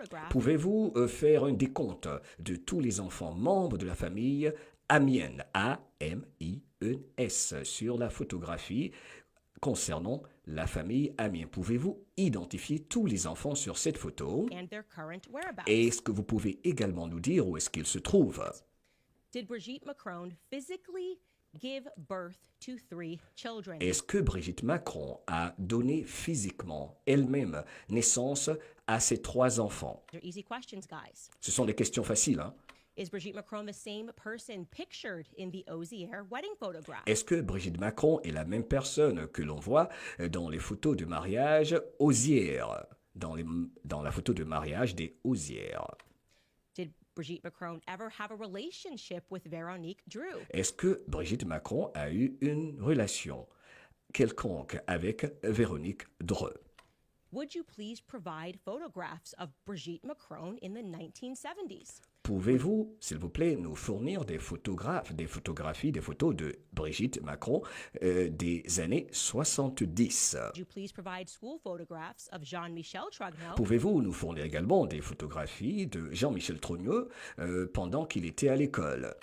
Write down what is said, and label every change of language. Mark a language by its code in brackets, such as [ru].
[fr] Pouvez-vous faire un décompte de tous les enfants membres de la famille Amiens, A-M-I-E-N-S, sur la photographie concernant la famille Amiens? Pouvez-vous identifier tous les enfants sur cette photo? Et est-ce que vous pouvez également nous dire où est-ce qu'ils se trouvent? [en] Did Brigitte Macron physically give birth to 3 children? [fr] Est-ce que Brigitte Macron a donné physiquement elle-même naissance à ces 3 enfants? [en] Easy questions, guys. [fr] Ce sont des questions faciles, hein? [en] Is Brigitte Macron the same person pictured in the Ozier wedding photograph? [fr] Est-ce que Brigitte Macron est la même personne que l'on voit dans les photos de mariage Ozier? dans la photo de mariage des Osières. [en] Did Brigitte Macron ever have a relationship with Véronique Drew? [fr] Est-ce que Brigitte Macron a eu une relation quelconque avec Véronique Dreux? [en] Would you please provide photographs of Brigitte Macron in the 1970s? [fr] Pouvez-vous, s'il vous plaît, nous fournir des photographies, des photos de Brigitte Macron des années 70? [en] Would you please provide school photographs of Jean-Michel Trogneux? [fr] Pouvez-vous nous fournir également des photographies de Jean-Michel Trogneux pendant qu'il était à l'école?